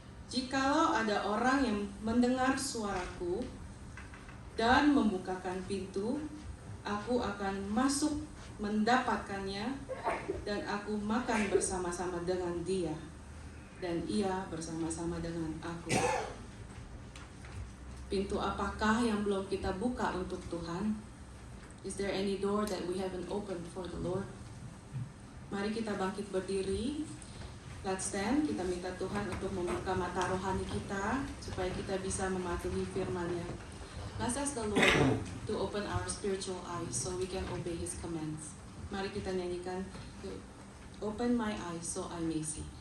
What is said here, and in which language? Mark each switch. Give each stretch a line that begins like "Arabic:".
Indonesian: Jikalau ada orang yang mendengar suaraku dan membukakan pintu, aku akan masuk mendapatkannya, dan aku makan bersama-sama dengan dia, dan ia bersama-sama dengan aku. Pintu apakah yang belum kita buka untuk Tuhan?
English: Is there any door that we haven't opened for the Lord?
Indonesian: Mari kita bangkit berdiri.
English: Let's stand.
Indonesian: Kita minta Tuhan untuk membuka mata rohani kita supaya kita bisa mematuhi firman-Nya.
English: Let's ask the Lord to open our spiritual eyes so we can obey His commands.
Indonesian: Mari kita nyanyikan,
English: Open my eyes so I may see.